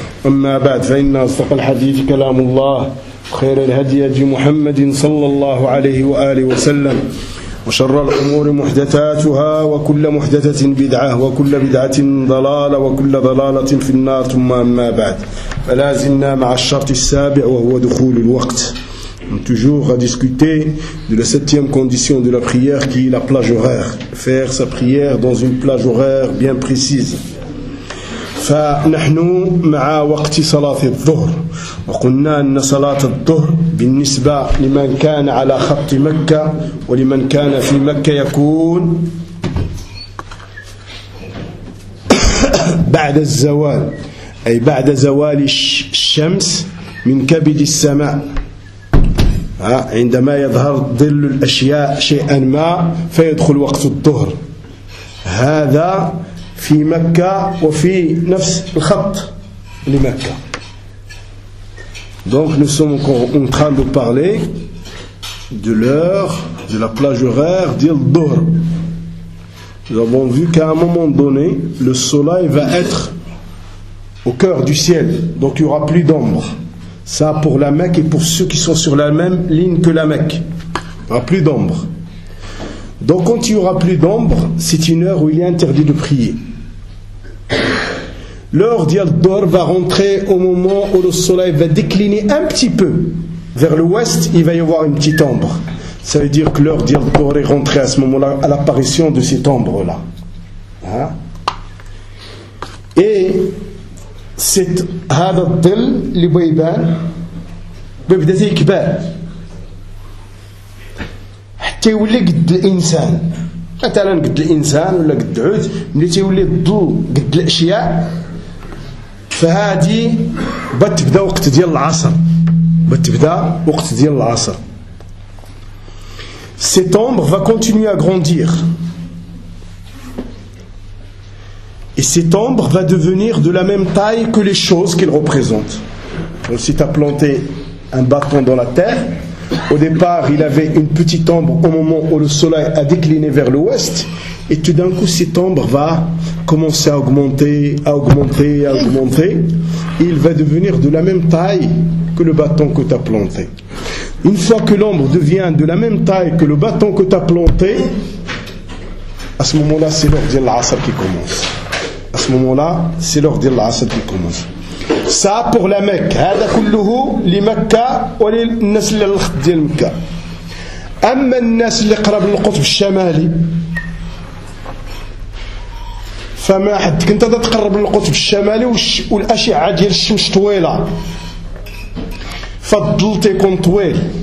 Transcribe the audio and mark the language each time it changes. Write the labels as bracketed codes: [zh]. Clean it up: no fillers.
[ar] أما بعد، فإن أصدق الحديث كلام الله، خير الهدي هدي محمد صلى الله عليه وآله وسلم، وشر الأمور محدثاتها، وكل محدثة بدعة، وكل بدعة ضلالة، وكل ضلالة في النار. ثم أما بعد، فلا زلنا مع الشرط السابع وهو دخول الوقت. [fr] Toujours à discuter de la septième condition de la prière qui est la plage horaire. Faire sa prière dans une plage horaire bien précise. [ar] فنحن مع وقت صلاة الظهر، وقلنا أن صلاة الظهر بالنسبة لمن كان على خط مكة ولمن كان في مكة يكون بعد الزوال، أي بعد زوال الشمس من كبد السماء، عندما يظهر ظل الأشياء شيئا ما فيدخل وقت الظهر. هذا في مكة وفي نفس الخط لمكة. [fr] Donc nous sommes encore en train de parler de l'heure, de la plage horaire d'Al-Dhuhr. Nous avons vu qu'à un moment donné, le soleil va être au cœur du ciel, donc il n'y aura plus d'ombre. Ça pour la Mecque et pour ceux qui sont sur la même ligne que la Mecque. Il n'y aura plus d'ombre. Donc quand il n'y aura plus d'ombre, c'est une heure où il est interdit de prier. L'heure d'Al-Dhuhr va rentrer au moment où le soleil va décliner un petit peu vers l'ouest, il va y avoir une petite ombre. Ça veut dire que l'heure d'Al-Dhuhr est rentrée à ce moment-là, à l'apparition de cette ombre-là. Hein? Et cet hadad-dil, l'ibaïban, va être dit qu'il y a un peu [ar] مثلا قد الانسان ولا قد عود، ملي تيولي الضوء قد الاشياء فهادي بتبدا وقت ديال العصر، بتبدا وقت ديال العصر. [fr] Cette ombre va continuer à grandir et cette ombre va devenir de la même taille que les choses qu'il représente. Donc si tu as planté un bâton dans la terre, au départ, il avait une petite ombre au moment où le soleil a décliné vers l'ouest, et tout d'un coup, cette ombre va commencer à augmenter, à augmenter, à augmenter, et il va devenir de la même taille que le bâton que tu as planté. Une fois que l'ombre devient de la même taille que le bâton que tu as planté, à ce moment-là, c'est l'heure de l'Asr qui commence. À ce moment-là, c'est l'heure de l'Asr qui commence. Ça pour la Mecque. [ar] هذا كله لمكة وللناس اللي الخط ديال مكة. أما الناس اللي قرب القطب الشمالي، فما حد كنت تقرب للقطب الشمالي والأشعة ديال الشمس طويلة، فالضل تيكون طويل.